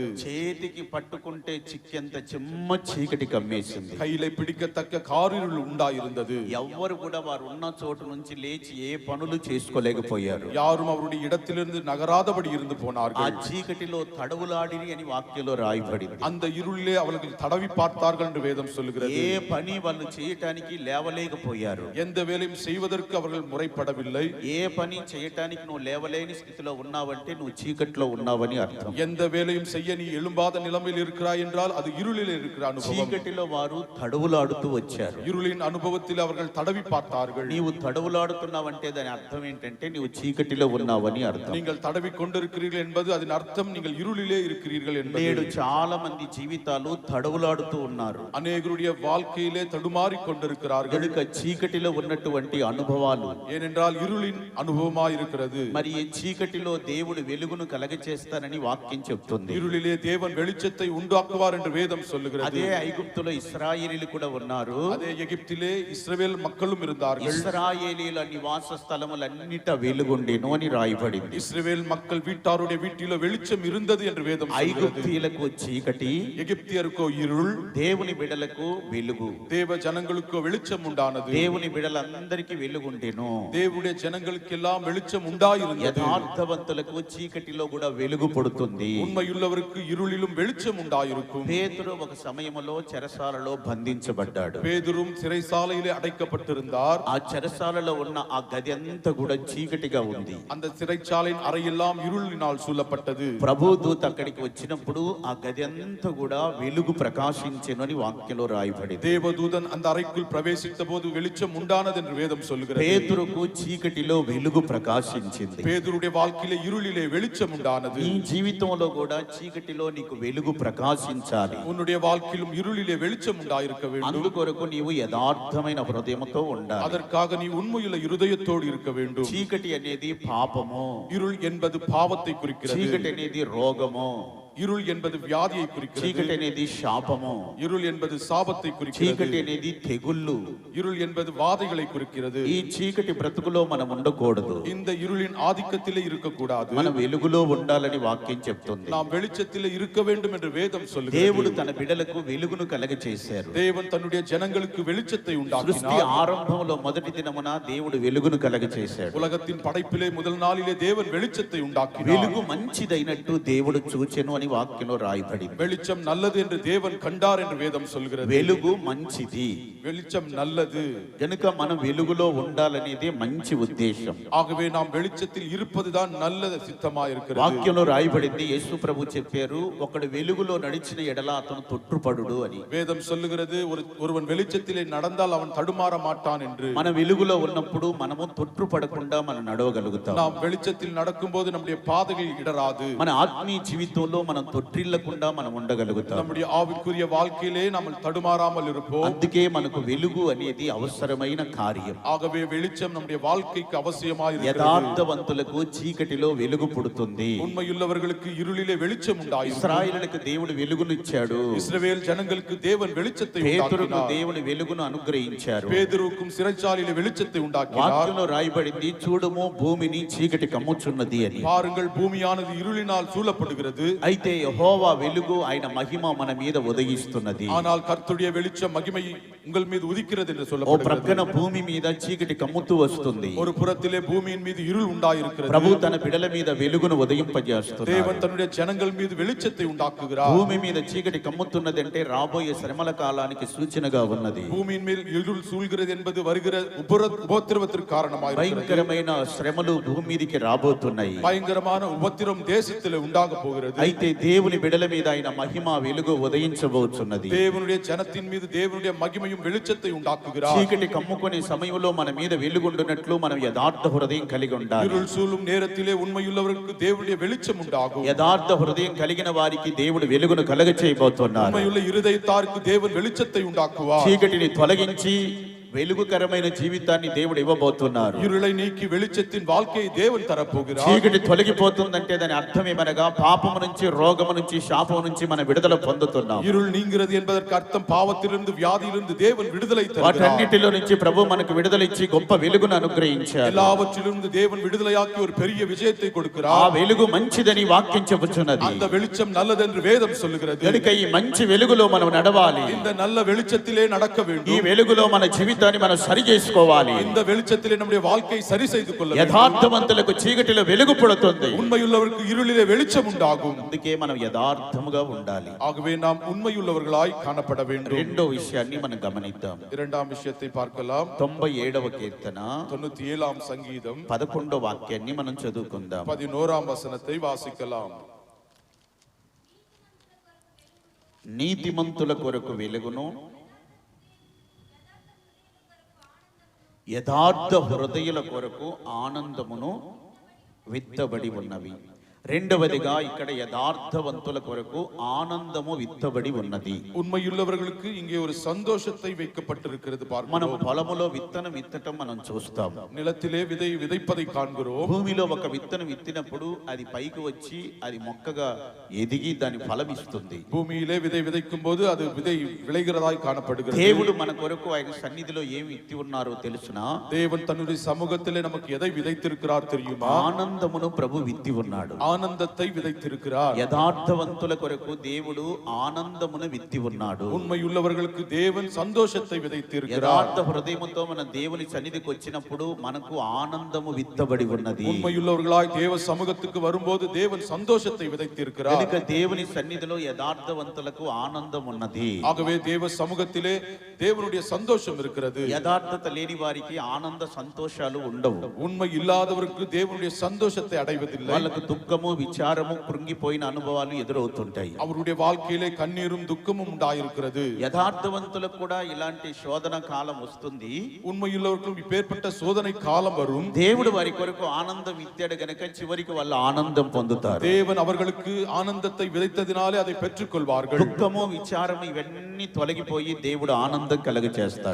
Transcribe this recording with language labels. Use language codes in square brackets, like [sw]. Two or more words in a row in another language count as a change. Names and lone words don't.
[te] చేతికి పట్టుకుంటే చిక్కేంత చెమ్మ చీకటి కమ్మేసింది. [ta] கையிலே பிடிக்கத்தக்க காரிருள் உண்டாயிருந்தது. [te] ఎవ్వరు కూడా వారు ఉన్న చోటు నుంచి లేచి ఏ పనులు చేసుకోలేకపోయారు. [ta] யாரும் அவருடைய இடத்திலிருந்து நகராதபடி இருந்து [te] ఆ [ta] போனார்கள். [te] చీకటిలో తడవులాడిరి అని వాక్యంలో రాయబడింది. [ta] அந்த இருளிலே அவர்கள் தடவி பார்த்தார்கள் என்று வேதம் சொல்லுகிறது. [te] ఏ పని వాళ్ళు చేయటానికి లేవలేకపోయారు. [ta] எந்த வேலையும் செய்வதற்கு அவர்கள் முறைப்படவில்லை. [te] ఏ పని చేయటానికి నువ్వు లేవలేని స్థితిలో ఉన్నావంటే నువ్వు చీకట్లో ఉన్నావని అర్థం. [ta] எந்த வேலையும் செய்ய நீ எழும்பாத நிலைமையில் இருக்கிறாய் என்றால் அது இருளிலே இருக்கிற அனுபவம். [te] చీకటిలో వారు తడవులాడుతూ వచ్చారు. [ta] இருளின் அனுபவத்தில் அவர்கள் தடவி பார்த்தார்கள். [te] నీవు తడవులాడుతున్నావంటే దాని అర్థం ఏంటంటే నీవు చీకటిలో ఉన్నావని అర్థం. [ta] நீங்கள் தடவி கொண்டிருக்கிறீர்கள் என்பது அதன் அர்த்தம் நீங்கள் இருளிலே இருக்கிறீர்கள் என்பது. [te] నేడు చాలా మంది జీవితాలు తడవులాడుతూ ఉన్నారు. [ta] அநேகருடைய வாழ்க்கையிலே தடுமாறி கொண்டிருக்கிறார்கள். [te] కనుక చీకటిలో ఉన్నటువంటి అనుభవాలు, [ta] ஏனென்றால் இருளின் அனுபவமாய் இருக்கிறது. [te] మరి ఈ చీకటిలో దేవుడు వెలుగును కలగచేస్తానని వాక్యం చెప్తుంది. [ta] இருளிலே தேவன் வெளிச்சத்தை உண்டாக்குவார் என்று வேதம் சொல்லுகிறது. [te] అదే ఐగుప్తులో ఇశ్రాయేలీలు కూడా ఉన్నారు. [ta] அதே எகிப்திலே இஸ்ரவேல் மக்களும் இருந்தார்கள். [te] ఇశ్రాయేలీల నివాస స్థలములన్నిట వెలుగుండెను అని రాయబడింది. [ta] இஸ்ரவேல் மக்கள் வீட்டாருடைய வீட்டிலே வெளிச்சம் இருந்தது என்று வேதம் சொல்லுகிறது. [te] ఐగుప్తీయులకు చీకటి, [ta] எகிப்தியருக்கோ இருள், [te] దేవుని బిడలకు వెలుగు. [ta] தேவ ஜனங்களுக்கோ வெளிச்சம் உண்டானது. [te] దేవుని బిడలందరికీ వెలుగుండెను. [ta] தேவனுடைய ஜனங்களுக்கெல்லாம் வெளிச்சம் உண்டாயிருந்தது. [te] యథార్థవంతులకు చీకటిలో కూడా వెలుగు పడుతుంది. [ta] உண்மையுள்ளவருக்கு இருளிலும் வெளிச்சம் உண்டாயிருக்கும். [te] పేతురు ఒక సమయములో చెరసాలలో బంధించబడ్డాడు. [ta] பேதுரும் சிறைசாலையிலே அடைக்கப்பட்டிருந்தார். [te] ఆ చెరసాలలో ఉన్న ఆ గది అంతా కూడా చీకటిగా ఉంది. [ta] அந்த சிறைச்சாலையின் அறையெல்லாம் இருளினால் சூழப்பட்டது. [te] ప్రభు దూత అక్కడికి వచ్చినప్పుడు ఆ గది అంతా కూడా వెలుగు ప్రకాశించెను అని వాక్యంలో రాయబడింది. [ta] தேவதூதன் அந்த அறைக்குள் பிரவேசித்த போது வெளிச்சம் உண்டானது என்று வேதம் சொல்லுகிறது. [te] పేతురుకు చీకటిలో వెలుగు ప్రకాశించింది. [ta] பேதுருடைய வாழ்க்கையிலே இருளிலே வெளிச்சம் உண்டானது. [te] నీ జీవితంలో కూడా చీకటిలో నీకు వెలుగు ప్రకాశించాలి. [ta] உன்னுடைய வாழ்க்கையிலும் இருளிலே வெளிச்சம் உண்டாயிருக்க வேண்டும். [te] అందుకొరకు నీవు యథార్థమైన హృదయంతో ఉండాలి. [ta] அதற்காக நீ உண்மையுள்ள இருதயத்தோடு இருக்க வேண்டும். [te] చీకటి అనేది పాపము, [ta] இருள் என்பது பாவத்தை குறிக்கிறது. [te] చీకటి అనేది రోగము, [ta] இருள் என்பது வியாதியை குறிக்கிறது. [te] చీకటి అనేది శాపము, [ta] இருள் என்பது சாபத்தை குறிக்கிறது. [te] చీకటి అనేది తెగుళ్ళు. [ta] இருள் என்பது வாதைகளை குறிக்கிறது. [te] ఈ చీకటి బ్రతుకులో మనం ఉండకూడదు. [ta] இந்த இருளின் ஆதிக்கத்திலே இருக்கக்கூடாது. [te] మనం వెలుగులో ఉండాలని వాక్యం చెప్తుంది. [ta] நாம் வெளிச்சத்திலே இருக்க வேண்டும் என்று வேதம் சொல்லுகிறது. [te] దేవుడు తన బిడ్డలకు వెలుగును కలగచేశారు. [ta] தேவன் தன்னுடைய ஜனங்களுக்கு வெளிச்சத்தை [te] సృష్టి [ta] உண்டாக்கினார். [te] ఆరంభంలో మొదటి దినమున దేవుడు వెలుగును కలగచేశాడు. [ta] உலகத்தின் படைப்பிலே முதல் நாளிலே தேவன் வெளிச்சத்தை உண்டாக்கினார். [te] వెలుగు మంచిదైనట్టు దేవుడు చూచెను అని వాక్యంలో రాయబడింది. [ta] வெளிச்சம் நல்லது என்று தேவன் கண்டார் என்று வேதம் சொல்கிறது. [te] వెలుగు మంచిది, [ta] வெளிச்சம் நல்லது. [te] కనుక మనం వెలుగులో ఉండాలనేది మంచి ఉద్దేశం. [ta] ஆகவே நாம் வெளிச்சத்தில் இருப்பதுதான் நல்ல சித்தமா இருக்கிறது. [te] వాక్యంలో రాయబడింది, యేసు ప్రభు చెప్పారు, ఒకడు వెలుగులో నడిచిన ఎడల అతను తొట్టుపడుడు అని. [ta] வேதம் சொல்லுகிறது, ஒருவன் வெளிச்சத்திலே நடந்தால் அவன் தடுமாற மாட்டான் என்று. [te] మన వెలుగులో ఉన్నప్పుడు మనము తొట్టుపడకుండా మనం నడవగలుగుతాం. [ta] நாம் வெளிச்சத்தில் நடக்கும்போது நம்முடைய பாதைகள் இடராது. [te] మన ఆత్మీయ జీవితంలో మన మనం తొట్టిల్లకుండా మనం ఉండగలుగుతాం. [ta] நம்முடைய ஆவிக்குரிய வாழ்க்கையிலே நாம் தடுமாறாமல் இருப்போம். [te] అందుకే మనకు వెలుగు అనేది అవసరమైన కార్యం. [ta] ஆகவே வெளிச்சம் நம்முடைய வாழ்க்கைக்கு அவசியமாய் இருக்கிறது. [te] యథార్థవంతులకు చీకటిలో వెలుగు పుడుతుంది. [ta] உண்மையுள்ளவர்களுக்கு இருளிலே வெளிச்சம் உண்டாயிருக்கும். [te] ఇశ్రాయేలులకు దేవుడు వెలుగునిచ్చాడు. [ta] இஸ்ரவேல் ஜனங்களுக்கு தேவன் வெளிச்சத்தை [te] పేతురుకు [ta] உண்டாக்கினார். [te] దేవుడు వెలుగును అనుగ్రహించారు. [ta] பேதுருவுக்கும் சிறைச்சாலையிலே வெளிச்சத்தை உண்டாக்கினார். [te] వాక్యంలో రాయబడింది, చూడుము భూమిని చీకటి కమ్ముచున్నది అని. [ta] பாருங்கள், பூமியானது இருளினால் சூழப்படுகிறது. [te] అయితే యెహోవా వెలుగు ఆయన మహిమ మన మీద ఉదయిస్తున్నది. [ta] ஆனால் கர்த்தருடைய வெளிச்சம் மகிமை உங்கள் மீது உதிக்கிறது என்று [te] ఓ [ta] சொல்லப்படுகிறது. [te] ప్రక్కన భూమి మీద చీకటి కమ్ముతూ వస్తుంది. [ta] ஒரு புறத்திலே பூமியின் மீது இருள் உண்டாயிருக்கிறது. [te] ప్రభు తన బిడల మీద వెలుగును ఉదయింపజేస్తున్నాడు. [ta] தேவன் தன்னுடைய ஜனங்கள் மீது வெளிச்சத்தை உண்டாக்குகிறார். [te] భూమి మీద చీకటి కమ్ముతున్నది అంటే రాబోయే శ్రమల కాలానికి సూచనగా ఉన్నది. [ta] பூமியின் மேல் இருள் சூழ்கிறது என்பது வருகிற உபத்திரவத்திற்கு காரணமாக [te] భయంకరమైన శ్రమలు భూమి మీదకి రాబోతున్నాయి. [ta] பயங்கரமான உபத்திரம் தேசத்திலே உண்டாக போகிறது. [te] అయితే దేవుని బిడల మీద ఆయన మహిమ వెలుగు ఉదయించబోతున్నది. [ta] தேவனுடைய ஜனத்தின் மீது தேவனுடைய மகிமையும் வெளிச்சத்தை உண்டாக்குகிறார். [te] చీకటి కమ్ముకునే సమయంలో మన మీద వెలుగుండునట్లు మనం యథార్థ హృదయం కలిగి ఉండాలి. [ta] இருள் சூழும் நேரத்திலே உண்மையுள்ளவர்களுக்கு தேவனுடைய வெளிச்சம் உண்டாகும். [te] యథార్థ హృదయం కలిగిన వారికి దేవుడు వెలుగును కలగ చేయబోతున్నారు. [ta] உண்மையுள்ள இருதயத்தாருக்கு தேவன் வெளிச்சத்தை உண்டாக்குவார். [te] చీకటిని తొలగించి వెలుగుకరమైన జీవితాన్ని దేవుడు ఇవ్వబోతున్నారు. [ta] இருளை நீக்கி வெளிச்சத்தின் வாழ்க்கையை தேவன் தரப்போகிறார். [te] చీకటి తొలగిపోతుందంటే దాని అర్థం ఏమనగా పాపము నుంచి, రోగము నుంచి, శాపము నుంచి మన విడుదల పొందుతున్నాం. [ta] இருள் நீங்கிறது என்பதற்கு அர்த்தம் பாவத்திலிருந்து, வியாதியிலிருந்து தேவன் விடுதலை தருகிறார். [te] వాటన్నిటిలో నుంచి ప్రభు మనకు విడుదల ఇచ్చి గొప్ప వెలుగును అనుగ్రహించారు. [ta] எல்லாவற்றிலிருந்து தேவன் விடுதலையாக்கி ஒரு பெரிய విజయத்தை [te] ఆ [ta] கொடுக்கிறார். [te] వెలుగు మంచిదని వాక్యం చెబుతున్నది. [ta] அந்த வெளிச்சம் நல்லது என்று வேதம் சொல்லுகிறது. [te] కనుక ఈ మంచి వెలుగులో మనం నడవాలి. [ta] இந்த நல்ல வெளிச்சத்திலே நடக்க [te] ఈ [ta] வேண்டும். [te] వెలుగులో మన జీవితాన్ని మనం సరి చేసుకోవాలి. [ta] இந்த வெளிச்சத்திலே நம்முடைய வாழ்க்கையை சரி செய்து கொள்ள வேண்டும். [te] యథార్థవంతులకు చీకటిలో వెలుగు పుడుతుంది. [ta] உண்மையுள்ளவருக்கு இருளிலே வெளிச்சம் உண்டாகும். [te] అందుకే మనం యథార్థముగా ఉండాలి. [ta] ஆகவே நாம் உண்மையுள்ளவர்களாய் காணப்பட வேண்டும். [te] రెండో విషయాన్ని మనం గమనిద్దాం. [ta] இரண்டாம் விஷயத்தை பார்க்கலாம். [te] 97వ కీర్తన [ta] 97ஆம் சங்கீதம் [te] 11వ వాక్యాన్ని మనం చదువుకుందాం. [ta] 11ஆம் வசனத்தை வாசிக்கலாம். [te] నీతిమంతుల కొరకు వెలుగును, యథార్థ హృదయుల కొరకు ఆనందమును విత్తబడి ఉన్నవి. రెండవదిగా ఇక్కడ యథార్థవంతుల కొరకు ఆనందము విత్తబడి ఉన్నది. [ta] உண்மையுள்ளவர்களுக்கு இங்கே ஒரு சந்தோஷத்தை வைக்கப்பட்டிருக்கிறது [te] మనం [ta] பார்க்கிறோம். [te] పొలములో విత్తనం విత్తటం మనం చూస్తాం. [ta] நிலத்திலே விதை விதைப்பதை காண்கிறோம். [te] భూమిలో ఒక విత్తనం విత్తినప్పుడు అది పైకి వచ్చి అది మొక్కగా ఎదిగి దాని ఫలం ఇస్తుంది. [ta] பூமியிலே விதை விதைக்கும் போது அது விதை விளைகிறதாய் காணப்படுகிறது. [te] దేవుడు మన కొరకు ఆయన సన్నిధిలో ఏమి విత్తి ఉన్నారో తెలుసునా? [ta] தேவன் தன்னுடைய சமூகத்திலே நமக்கு எதை விதைத்திருக்கிறார் தெரியுமா? [te] ఆనందమును ప్రభు విత్తి ఉన్నాడు. [ta] ஆனந்தத்தை விதைத்திருக்கிறார். [te] యథార్థవంతుల కొరకు దేవుడు ఆనందమును విత్తి ఉన్నాడు. [ta] உண்மையுள்ளவர்களுக்கு தேவன் சந்தோஷத்தை விதைத்திருக்கிறார். [te] యథార్థ హృదయముతో మన దేవుని సన్నిధికి వచ్చినప్పుడు మనకు ఆనందము విత్తబడి ఉన్నది. [ta] உண்மையுள்ளவர்களாய் தேவ சமூகத்துக்கு வரும்போது தேவன் சந்தோஷத்தை விதைத்திருக்கிறார். [te] కనుక దేవుని సన్నిధిలో యథార్థవంతులకు ఆనందం ఉన్నది. [ta] ஆகவே தேவ சமூகத்திலே தேவனுடைய சந்தோஷம் இருக்கிறது. [te] యథార్థత లేని వారికి ఆనంద సంతోషాలు ఉండవు. [ta] உண்மை இல்லாதவருக்கு தேவனுடைய சந்தோஷத்தை அடைவதில்லை. [te] వాళ్ళకు దుఃఖము, విచారము, కృంగిపోయిన అనుభవాలు ఎదురవుతుంటాయి. [ta] அவருடைய வாழ்க்கையிலே கண்ணீரும் துக்கமும் உண்டாயிருக்கிறது. [te] యథార్థవంతులకు కూడా ఇలాంటి శోధన కాలం వస్తుంది. [ta] உண்மையுள்ளவர்களுக்கும் இப்பேற்பட்ட சோதனை காலம் வரும். [te] దేవుడు వారి కొరకు ఆనందం ఇచ్చాడు గనక చివరికి వాళ్ళు ఆనందం పొందుతారు. [ta] தேவன் அவர்களுக்கு ஆனந்தத்தை விதைத்ததினாலே அதை பெற்றுக்கொள்வார்கள். [te] దుఃఖము, విచారము ఇవన్నీ తొలగిపోయి దేవుడు ఆనందం కలగ చేస్తారు.